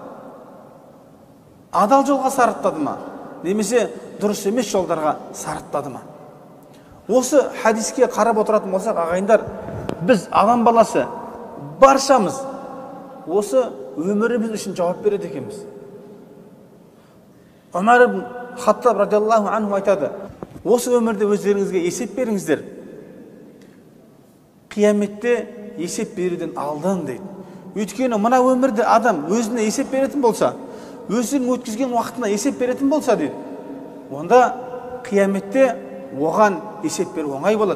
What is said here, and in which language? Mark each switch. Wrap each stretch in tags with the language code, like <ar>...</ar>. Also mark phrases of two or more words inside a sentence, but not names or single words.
<kk>Адал жолға сарыптады ма? Немесе дұрыс емес жолдарға сарыптады ма? Осы хадиске қарап отыратын болсақ, ағайындар, біз адам баласы баршамыз осы өміріміз үшін жауап береді екенбіз. Умар ибн Хаттаб</kk> <ar>رضي الله عنه</ar> <kk>айтады: осы өмірде өздеріңізге есеп беріңіздер. Қияметте есеп беруден алдын дейді. Өйткені мына өмірде адам өзіне есеп беретін болса, өзінің өткізген уақытына есеп беретін болса дейді, онда қияметте оған есеп беру оңай болады.</kk>